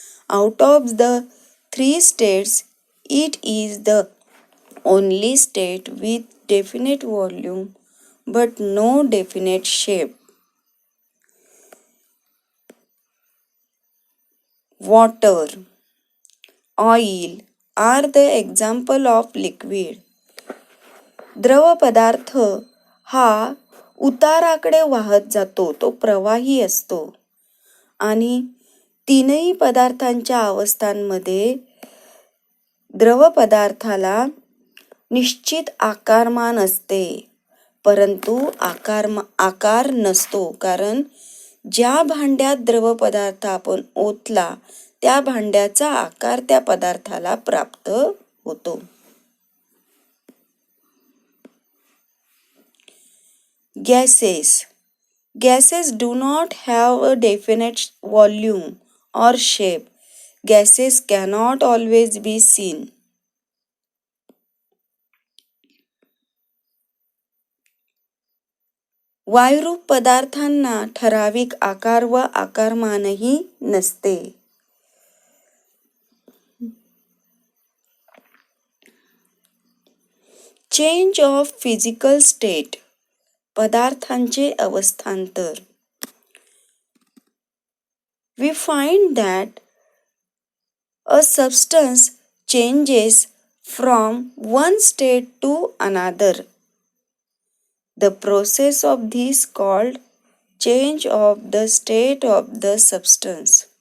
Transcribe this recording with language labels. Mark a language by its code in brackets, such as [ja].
[en] Out of the three states, it is the only state with definite volume but no definite shape. Water, oil are the example of liquid. [mr] द्रव पदार्थ हा उताराकडे वाहत जातो, तो प्रवाही असतो आणि तीनही पदार्थांच्या अवस्थांमध्ये द्रव पदार्थाला निश्चित आकारमान असते, परंतु आकार नसतो, कारण ज्या भांड्यात द्रव पदार्थ आपण ओतला त्या भांड्याचा आकार त्या पदार्थाला प्राप्त होतो. [en] Gases do not have a definite volume or shape. Gases cannot always be seen. [mr] वायुरूप पदार्थांना ठराविक आकार व आकारमानही नसते. [en] change of physical state, [mr] पदार्थांचे अवस्थांतर. [en] We find that a substance changes from one state to another. The process of this called change of the state of the substance.